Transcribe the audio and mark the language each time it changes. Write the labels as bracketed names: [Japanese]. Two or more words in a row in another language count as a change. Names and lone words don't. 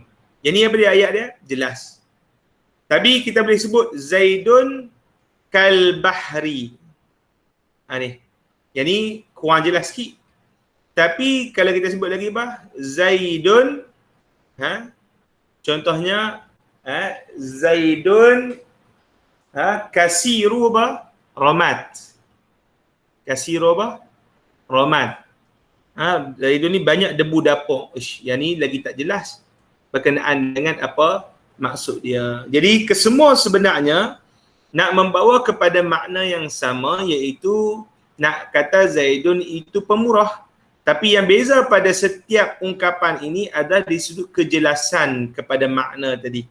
[Malay] Yang ni apa dia ayat dia? Jelas. Tapi kita boleh sebut [Arabic] زيد كالبحر. [Malay] Ni. Yang ni kurang jelas sikit. Tapi kalau kita sebut lagi Zaidun contohnya [Arabic] زيد كثير الرماد. كثير الرماد. [Malay] Zaidun ni banyak debu dapur. Yang ni lagi tak jelas berkenaan dengan apa maksud dia. Jadi kesemua sebenarnya nak membawa kepada makna yang sama, iaitu nak kata Zaidun itu pemurah. Tapi yang beza pada setiap ungkapan ini adalah di sudut kejelasan kepada makna tadi.